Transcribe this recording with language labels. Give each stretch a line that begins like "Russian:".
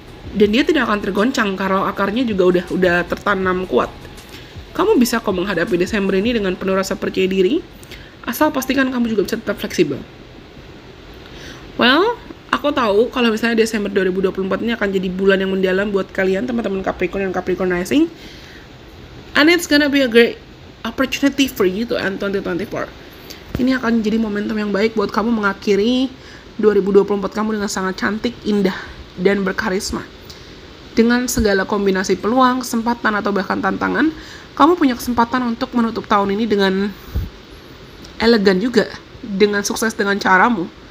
Indonesian: Dan dia tidak akan tergoncang kalau akarnya juga udah tertanam kuat. Kamu bisa kok menghadapi Desember ini dengan penuh rasa percaya diri, asal pastikan kamu juga bisa tetap fleksibel. Well, aku tahu kalau misalnya Desember 2024 ini akan jadi bulan yang mendalam buat kalian, teman-teman Capricorn dan Capricorn Rising.
English: And it's gonna be a great opportunity for you to end 2024.
Indonesian: Ini akan jadi momentum yang baik buat kamu mengakhiri 2024 kamu dengan sangat cantik, indah, dan berkarisma. Dengan segala kombinasi peluang, kesempatan, atau bahkan tantangan, kamu punya kesempatan untuk menutup tahun ini dengan elegan juga, dengan sukses dengan caramu.